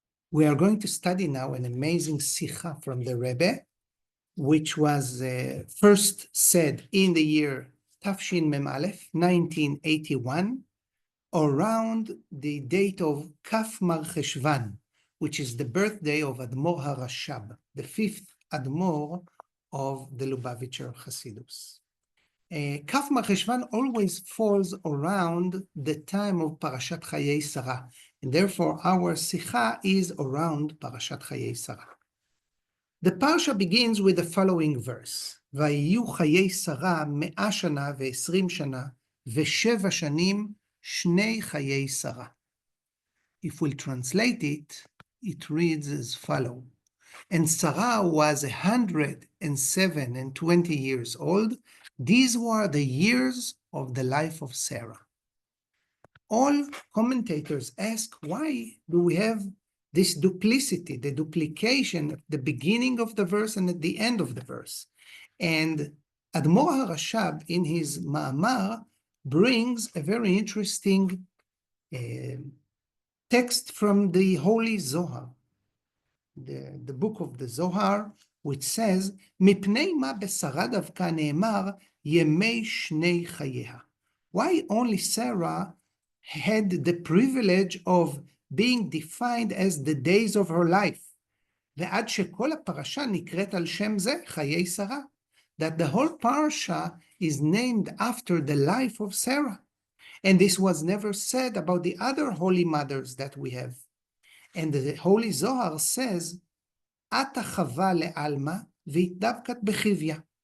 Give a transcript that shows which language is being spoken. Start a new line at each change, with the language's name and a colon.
English: We are going to study now an amazing Sicha from the Rebbe, which was first said in the year Tafshin Mem Aleph, 1981, around the date of Kaf Marcheshvan, which is the birthday of Admor HaRashab, the fifth Admor of the Lubavitcher Hasidus. Kaf Marcheshvan always falls around the time of Parashat Chayei Sarah, and therefore our Sicha is around Parashat Chayei Sarah. The Parsha begins with the following verse:
Hebrew: ויהיו חיי שרה 100 שנה ו20 שנה ו7 שנים שני חיי שרה.
English: If we'll translate it, it reads as follows: And Sarah was 107 and 20 years old. These were the years of the life of Sarah. All commentators ask, why do we have this duplicity, the duplication at the beginning of the verse and at the end of the verse? And Admor HaRashab, in his Ma'amar, brings a very interesting text from the Holy Zohar, the book of the Zohar, which says,
Hebrew: מפני מה בשרה דווקא נאמר ימי שני חייה.
English: Why only Sarah had the privilege of being defined as the days of her life?
Hebrew: ועד שכל הפרשה נקראת על שם זה, חיי שרה.
English: That the whole parsha is named after the life of Sarah. And this was never said about the other holy mothers that we have. And the Holy Zohar says,
Aramaic: Ata Chava le'alma v'itdavkat bechivya.